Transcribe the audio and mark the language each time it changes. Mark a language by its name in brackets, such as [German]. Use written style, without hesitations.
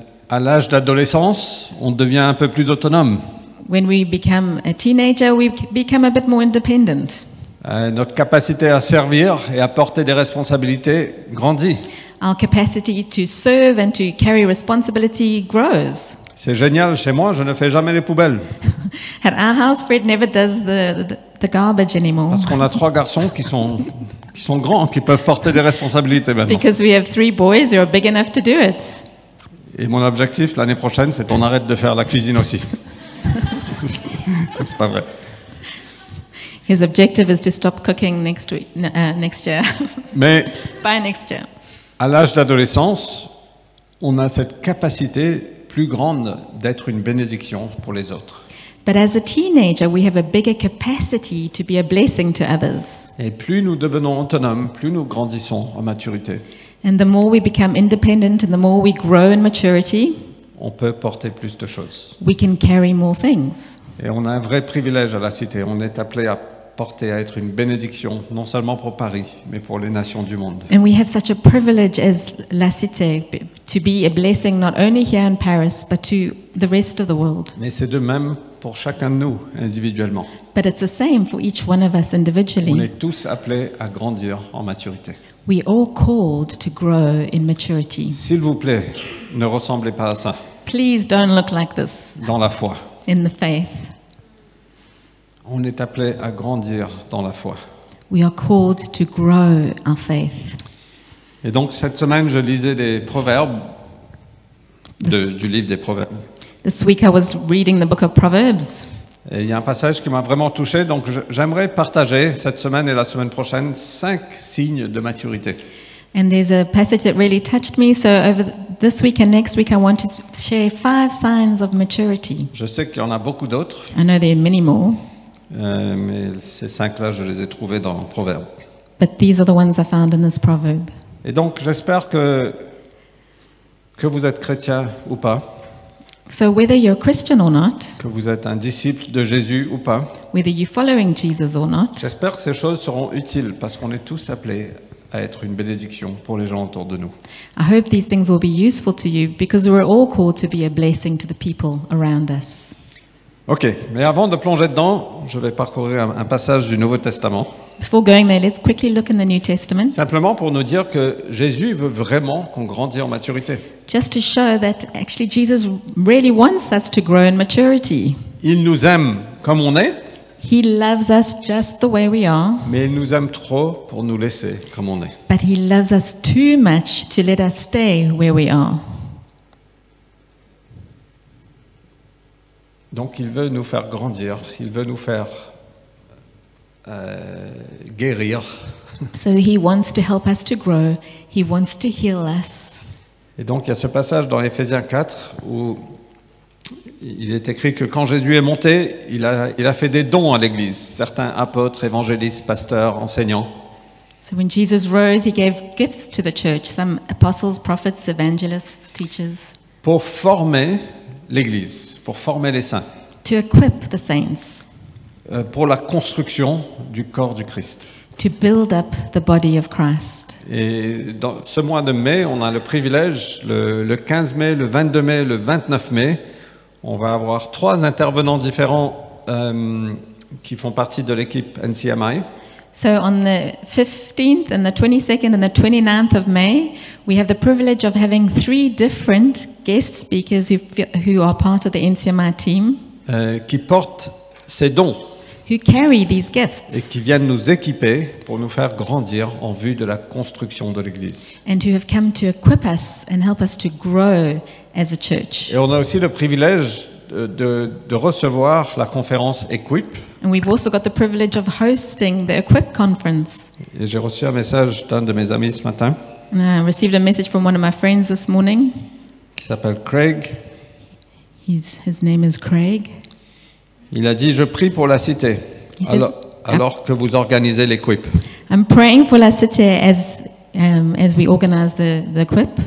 [French] À l'âge d'adolescence, on devient un peu plus autonome. [English] When we become a teenager, we become a bit more independent. [French] Notre capacité à servir et à porter des responsabilités grandit. [English] Our capacity to serve and to carry responsibility grows. [French] C'est génial, chez moi, je ne fais jamais les poubelles. [English] At our house, Fred never does the garbage anymore. [French] Parce qu'on a 3 garçons qui sont grands, qui peuvent porter des responsabilités maintenant. [English] Because we have 3 boys who are big enough to do it. [French] Et mon objectif l'année prochaine, c'est qu'on arrête de faire la cuisine aussi. C'est pas vrai. [English] His objective is to stop cooking next year. [French] Mais [English] By next year. [French] à l'âge d'adolescence, on a cette capacité plus grande d'être une bénédiction pour les autres. [English] But as a teenager, we have a bigger capacity to be a blessing to others. [French] Et plus nous devenons autonomes, plus nous grandissons en maturité, [English] And the more we become independent and the more we grow in maturity, [French] on peut porter plus de choses. [English] we can carry more things. [French] Et on a un vrai privilège à la Cité. On est appelé à porter, à être une bénédiction, non seulement pour Paris, mais pour les nations du monde. [English] And we have such a privilege as La Cité to be a blessing not only here in Paris, but to the rest of the world. [French] Mais c'est de même pour chacun de nous, individuellement. [English] But it's the same for each one of us [French] On [English] individually. [French] est tous appelés à grandir en maturité. [English] We are all called to grow in maturity. [French] S'il vous plaît, ne ressemblez pas à ça [English] Please don't look like this [French] dans la foi. [English] in the faith. [French] On est appelé à grandir dans la foi. [English] We are called to grow our faith. [French] Et donc, cette semaine, je lisais des proverbes, du livre des proverbes. [English] This week I was reading the book of Proverbs. [French] Et il y a un passage qui m'a vraiment touché, donc j'aimerais partager cette semaine et la semaine prochaine 5 signes de maturité. [English] And there's a passage that really touched me. So over this week and next week, I want to share 5 signs of maturity. [French] Je sais qu'il y en a beaucoup d'autres, [English] I know there are many more, [French] mais ces 5-là, je les ai trouvés dans Proverbe. [English] but these are the ones I found in this proverb. [French] Et donc, j'espère que vous êtes chrétien ou pas, [English] So whether you're a Christian or not, [French] que vous êtes un disciple de Jésus ou pas, [English] whether you're following Jesus or not, [French] j'espère que ces choses seront utiles parce qu'on est tous appelés à être une bénédiction pour les gens autour de nous. [English] I hope these things will be useful to you because we're all called to be a blessing to the people around us. [French] Ok, mais avant de plonger dedans, je vais parcourir un passage du Nouveau Testament, [English] Before going there, let's quickly look in the New Testament, [French] simplement pour nous dire que Jésus veut vraiment qu'on grandisse en maturité. [English] just to show that actually Jesus really wants us to grow in maturity. [French] Il nous aime comme on est, [English] He loves us just the way we are, [French] mais il nous aime trop pour nous laisser comme on est. [English] but He loves us too much to let us stay where we are. [French] Donc il veut nous faire grandir, il veut nous faire guérir. [English] So He wants to help us to grow. He wants to heal us. [French] Et donc il y a ce passage dans Éphésiens 4 où il est écrit que quand Jésus est monté, il a fait des dons à l'Église, certains apôtres, évangélistes, pasteurs, enseignants. [English] So when Jesus rose, He gave gifts to the church, some apostles, prophets, evangelists, teachers, [French] Pour former l'Église, pour former les saints, [English] to equip the saints, [French] pour la construction du corps du Christ. [English] to build up the body of Christ. [French] Et dans ce mois de mai, on a le privilège, le 15 mai, le 22 mai, le 29 mai, on va avoir 3 intervenants différents qui font partie de l'équipe NCMI. [English] So on the 15th and the 22nd and the 29th of May, we have the privilege of having 3 different guest speakers who are part of the NCMI team, [French] Qui portent ces dons [English] who carry these [French] et [English] gifts [French] qui viennent nous équiper pour nous faire grandir en vue de la construction de l'Église. [English] and who have come to equip us and help us to grow as a church. [French] Et on a aussi le privilège de recevoir la conférence Equip. [English] And we've also got the privilege of hosting the Equip conference. [French] Et j'ai reçu un message d'un de mes amis ce matin [English] And I received a message from one of my friends this morning. [French] qui s'appelle Craig. [English] His name is Craig. [French] Il a dit « Je prie pour la cité [English] He says, [French] alors que vous organisez l'Equip, [English] I'm praying for La Cité as we organize the Equip,